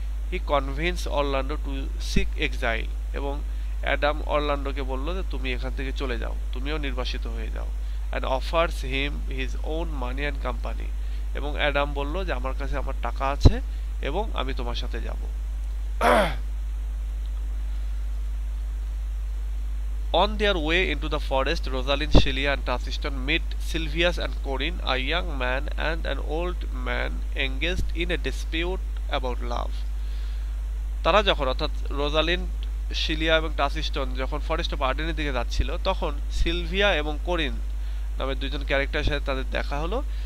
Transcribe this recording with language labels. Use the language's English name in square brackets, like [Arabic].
[English] he convince Orlando to seek exile, [Bangla] এবং Adam অরল্যান্ডোকে বলল যে তুমি এখান থেকে চলে যাও, তুমিও নির্বাসিত হয়ে যাও। [English] and offers him his own money and company, [Bangla] এবং অ্যাডাম বলল যে আমার কাছে আমার টাকা আছে এবং আমি তোমার সাথে যাব। [English] On their way into the forest, Rosalind, Shelia and Tacitus meet Silvius and Corinne, a young man and an old man engaged in a dispute about love. [Bangla] তারা যখন, অর্থাৎ রোজালিন্ড, শিলিয়া এবং টাসিস্টন যখন ফরেস্ট অফ আর্ডেনের দিকে যাচ্ছিল, তখন সিলভিয়া এবং কোরিন নামে দুজন ক্যারেক্টারের সাথে তাদের দেখা হলো।